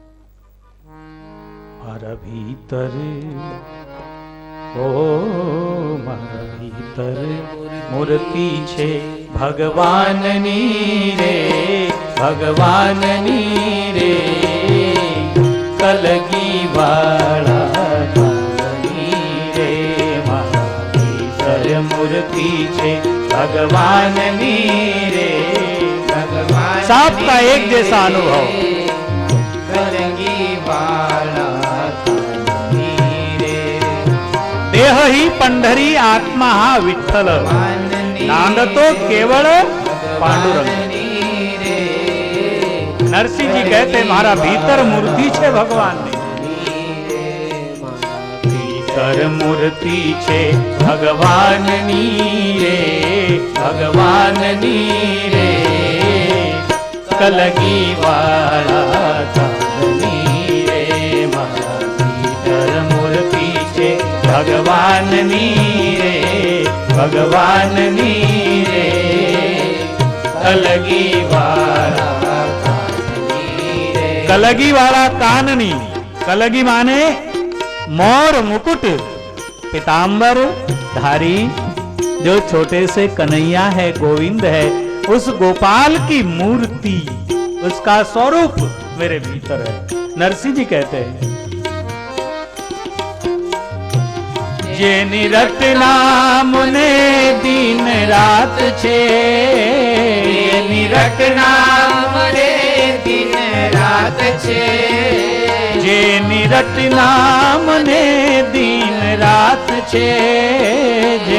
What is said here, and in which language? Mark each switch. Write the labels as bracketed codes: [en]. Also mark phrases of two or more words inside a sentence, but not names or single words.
[gu] મારા ભીતર ઓ મારા ભીતર મૂર્તિ છે ભગવાન ની રે, ભગવાન ની રે, કલગી વાળા રે, મારા ભીતર મૂર્તિ છે ભગવાન ની રે, [hi] भगवान सबका एक जैसा अनुभव, [gu] કલગી વાળા રે, [mr] देह ही पंढरी आत्मा हा विठ्ठल, नांद तो केवल पांडुरंग। [hi] नरसिंह जी कहते [gu] મારા ભીતર મૂર્તિ છે ભગવાન ને, ભીતર મૂર્તિ છે ભગવાન ની રે, ભગવાન ની રે, કલગી વાળા ચાંદની રે, મારા ભીતર મૂર્તિ છે ભગવાન ની રે, ભગવાન ની રે, કલગી વાળા, કલગી વાળા કાનની, [hi] कलगी माने मोर मुकुट, पीतांबर धारी, जो छोटे से कन्हैया है, गोविंद है, उस गोपाल की मूर्ति, उसका स्वरूप मेरे भीतर है। नरसिंह जी कहते हैं, [gu] જે નિરટ નામ ને દિન રાત છે, નિરટ નામ રે દિન રાત છે, જે નિરટ નામ ને દિન રાત છે, જે